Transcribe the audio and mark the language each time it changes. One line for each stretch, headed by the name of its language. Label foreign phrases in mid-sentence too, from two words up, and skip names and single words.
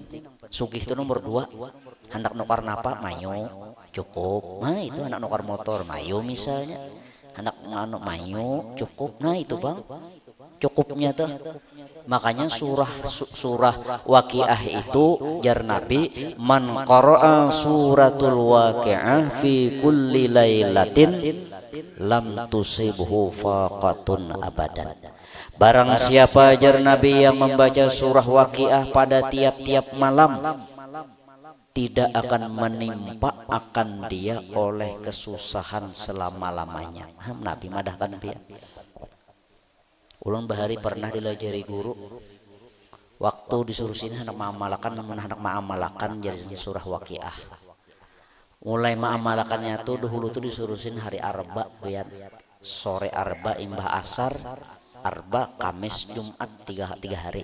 Banjar: Sugih itu nomor 2. Hendak nukar napa mayo cukup. Nah, itu hendak nukar motor mayo misalnya. Hendak nganuk mayo cukup. Nah, itu Bang. Cukupnya tuh. Makanya surah Waqiah itu jar Nabi,
Arabic: من قرأ سورة الواقعة في كل ليلة لم تصبه فاقة أبدا.
Banjar: Barang siapa jar Nabi yang membaca surah Waqiah pada tiap-tiap malam, tidak akan menimpa akan dia oleh kesusahan selama-lamanya. Nabi madahkan dia. Ulun bahari pernah dilajari guru waktu disuruh sini hendak ma'amalakan jadi surah Waqiah. Mulai ma'amalakannya tuh dahulu tuh disuruh sini hari Arba biar sore Arba imbah asar Arba Kamis Jumat 3 hari.